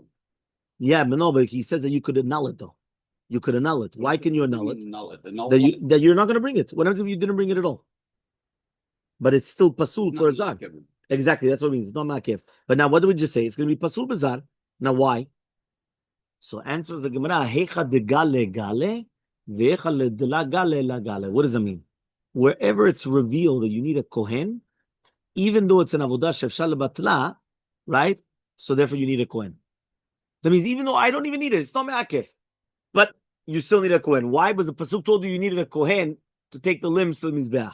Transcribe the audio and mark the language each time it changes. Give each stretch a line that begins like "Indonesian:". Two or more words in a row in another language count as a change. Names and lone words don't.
English: Yeah, but no, but he says that you could annul it though. You could annul it. Why can you annul it? That you're not going to bring it. What happens if you didn't bring it at all? But it's still pasul for a zar. Exactly, that's what it means. It's not makif. But now, what do we just say? It's going to be
Hebrew: pasul bazar.
English: Now, why? So answers the Gemara,
Aramaic: היכא דגלי גלי, והיכא דלא גלי לא גלי.
English: What does that mean? Wherever it's revealed that you need a kohen, even though it's an
Hebrew: avodah shefshal batla,
English: right? So therefore you need a kohen. That means even though I don't even need it, it's not makif, but you still need a kohen. Why? Because the pasuk told you needed a kohen to take the limbs to the mizbeach.